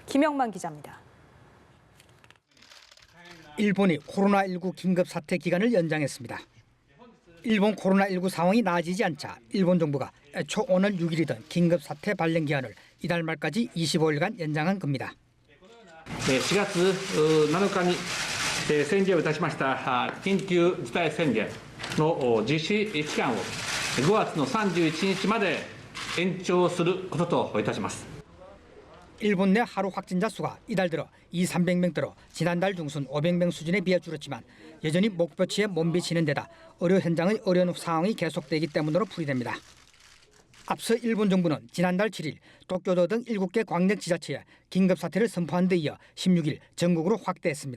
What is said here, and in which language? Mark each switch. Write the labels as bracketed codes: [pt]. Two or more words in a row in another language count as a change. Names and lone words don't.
[ko] 김영만 기자입니다. 일본이 코로나19 긴급 사태 기간을 연장했습니다. 일본 코로나19 상황이 나아지지 않자 일본 정부가 애초 오늘 6일이던 긴급 사태 발령 기한을 이달 말까지 25일간 연장한 겁니다. [ja] 4 月7日に宣言をいたしました緊急事態宣言の実施期間を5月の31日まで延長することといたします。 [ko] 일본 내 하루 확진자 수가 이달 들어 2,300명대로 지난달 중순 500명 수준에 비해 줄었지만 여전히 목표치에 못 미치는 데다 의료 현장의 어려운 상황이 계속되기 때문으로 풀이됩니다. 앞서 일본 정부는 지난달 7일 도쿄도 등 7개 광역 지자체에 긴급 사태를 선포한 데 이어 16일 전국으로 확대했습니다.